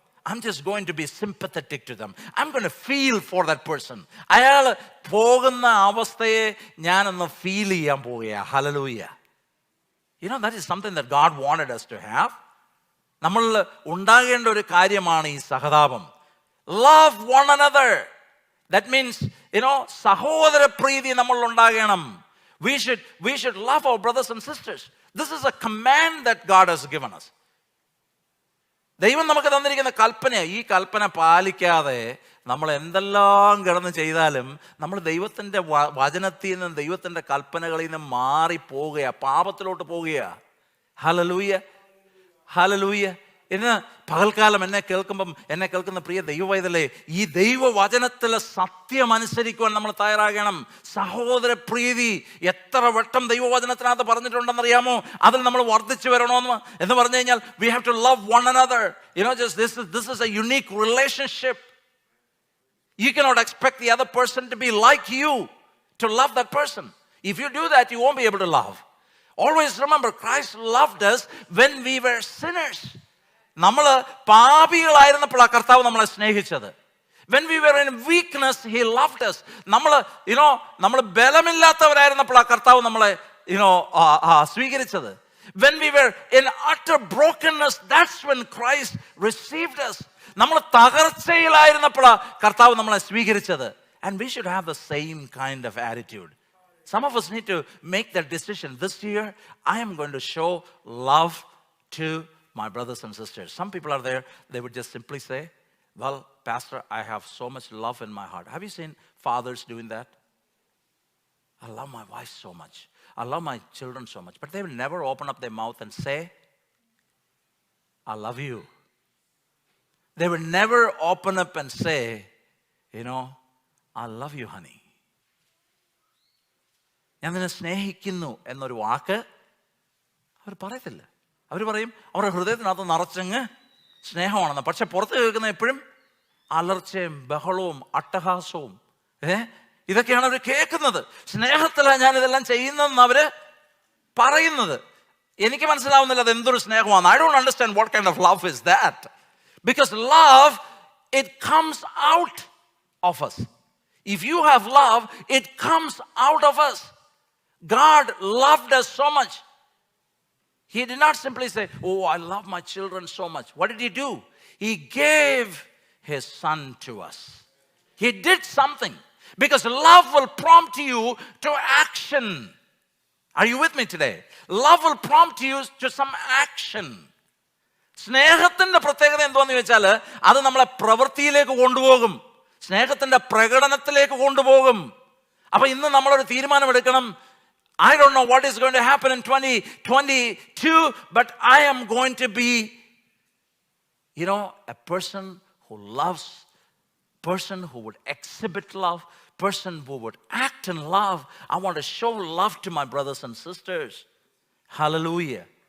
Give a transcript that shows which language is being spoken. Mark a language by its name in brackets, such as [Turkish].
[English] I'm just going to be sympathetic to them. I'm going to feel for that person. [Malayalam] അയാൾ പോകുന്ന അവസ്ഥയെ ഞാനൊന്ന് feel ചെയ്യാൻ പോവുകയാണ്. Hallelujah. [English] That is something that God wanted us to have. [Malayalam] നമ്മൾ ഉണ്ടാകേണ്ട ഒരു കാര്യമാണ് ഈ സഹതാപം. [English] Love one another. That means, [Malayalam] സഹോദര പ്രീതി നമ്മൾ ഉണ്ടാകണം. [English] We should love our brothers and sisters. This is a command that God has given us. [Malayalam] ദൈവം നമുക്ക് തന്നിരിക്കുന്ന കൽപ്പന. ഈ കൽപ്പന പാലിക്കാതെ നമ്മൾ എന്തെല്ലാം കിടന്ന് ചെയ്താലും നമ്മൾ ദൈവത്തിൻ്റെ വചനത്തിൽ നിന്നും ദൈവത്തിൻ്റെ കൽപ്പനകളിൽ നിന്നും മാറിപ്പോവുകയാ, പാപത്തിലോട്ട് പോവുകയാ. Hallelujah, hallelujah. ഇന്ന് പകൽക്കാലം എന്നെ കേൾക്കുന്ന പ്രിയ ദൈവവൈതലേ, ഈ ദൈവവചനത്തിലെ സത്യം അനുസരിക്കുവാൻ നമ്മൾ തയ്യാറാകണം. സഹോദര പ്രീതി എത്ര വട്ടം ദൈവവചനത്തിനകത്ത് പറഞ്ഞിട്ടുണ്ടെന്നറിയാമോ? അതിൽ നമ്മൾ വർദ്ധിച്ചു എന്ന് പറഞ്ഞു കഴിഞ്ഞാൽ [English] we have to love one another. This is a unique relationship. You cannot expect the other person to be like you, to love that person. If you do that, you won't be able to love. Always remember, Christ loved us when we were sinners. [Malayalam] നമ്മൾ പാപികളായിരുന്നപ്പോഴാണ് കർത്താവ് നമ്മളെ സ്നേഹിച്ചത്. [English] When we were in weakness, he loved us. [Malayalam] നമ്മൾ ബലമില്ലാത്തവരായിരുന്നപ്പോഴാണ് കർത്താവ് നമ്മളെ സ്വീകരിച്ചത്. [English] When we were in utter brokenness, that's when Christ received us. [Malayalam] നമ്മൾ തകർച്ചയിലായിരുന്നപ്പോഴാണ് കർത്താവ് നമ്മളെ സ്വീകരിച്ചത്. [English] And we should have the same kind of attitude. Some of us need to make that decision. This year, I am going to show love to my brothers and sisters. Some people are there, they would just simply say, well, Pastor, I have so much love in my heart. Have you seen fathers doing that? I love my wife so much. I love my children so much. But they will never open up their mouth and say, I love you. They will never open up and say, I love you, honey. [Malayalam] ഞാൻ നിന്നെ സ്നേഹിക്കുന്നു എന്നൊരു വാക്ക് അവർ പറയത്തില്ല. അവർ പറയും അവരുടെ ഹൃദയത്തിനകത്ത് നിറച്ചങ്ങ് സ്നേഹമാണെന്ന്. പക്ഷെ പുറത്ത് കേൾക്കുന്ന എപ്പോഴും അലർച്ചയും ബഹളവും അട്ടഹാസവും ഇതൊക്കെയാണ് അവർ കേൾക്കുന്നത്. സ്നേഹത്തിലാണ് ഞാൻ ഇതെല്ലാം ചെയ്യുന്നതെന്ന് അവര് പറയുന്നത്. എനിക്ക് മനസ്സിലാവുന്നില്ല അത് എന്തൊരു സ്നേഹമാണ്. [English] I don't understand what kind of love is that. Because love, it comes out of us. If you have love, it comes out of us. God loved us so much. He did not simply say, oh, I love my children so much. What did he do? He gave his son to us. He did something. Because love will prompt you to action. Are you with me today? Love will prompt you to some action. [Malayalam] സ്നേഹത്തിന്റെ പ്രത്യേകത എന്താണെന്ന് ചോദിച്ചാൽ അത് നമ്മളെ പ്രവൃത്തിയിലേക്ക് കൊണ്ടുപോകും, സ്നേഹത്തിന്റെ പ്രകടനത്തിലേക്ക് കൊണ്ടുപോകും. അപ്പൊ ഇന്ന് നമ്മളൊരു തീരുമാനമെടുക്കണം. [English] I don't know what is going to happen in 2022, but I am going to be, a person who loves, person who would exhibit love, person who would act in love. I want to show love to my brothers and sisters. Hallelujah.